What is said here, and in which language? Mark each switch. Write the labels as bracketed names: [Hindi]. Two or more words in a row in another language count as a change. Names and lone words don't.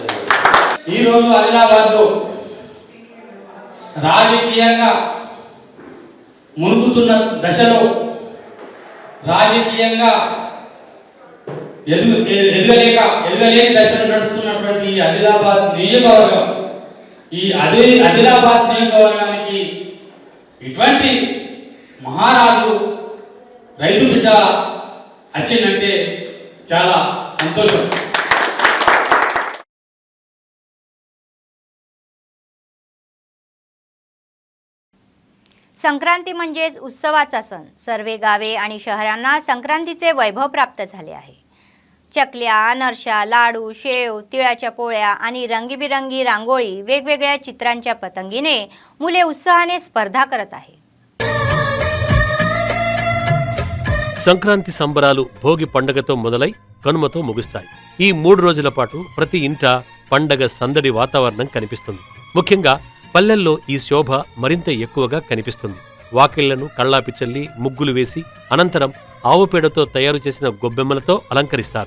[Telugu] ఈరోజు ఆదిలాబాద్ రాజకీయంగా మునుగుతున్న దశలో రాజకీయంగా ఎదగలేని దశలో నడుస్తున్నటువంటి ఈ ఆదిలాబాద్ నియోజకవర్గం, ఈ ఆదిలాబాద్ నియోజకవర్గానికి ఇటువంటి మహారాజు రైతు బిడ్డ వచ్చిందంటే చాలా సంతోషం. [Marathi] संक्रांती म्हणजेच उत्सवाचा सण. सर्वे गावे आणि शहरांना संक्रांतीचे वैभव प्राप्त झाले आहे. चकल्या, अनारशा, लाडू, शेव, तिळाच्या पोळ्या आणि रंगीबिरंगी रांगोळी, वेगवेगळ्या चित्रांच्या पतंगीने मुले उत्साहाने स्पर्धा करत आहे. [Telugu] సంక్రాంతి సంబరాలు భోగి పండగతో మొదలై కనుమతో ముగుస్తాయి. ఈ 3 రోజుల పాటు ప్రతి ఇంట పండగ సందడి వాతావరణం కనిపిస్తుంది. ముఖ్యంగా పల్లెల్లో ఈ శోభ మరింత ఎక్కువగా కనిపిస్తుంది. వాకిళ్లను కళ్ళాపి చల్లి ముగ్గులు వేసి అనంతరం ఆవు పేడతో తయారు చేసిన గొబ్బెమ్మలతో అలంకరిస్తారు.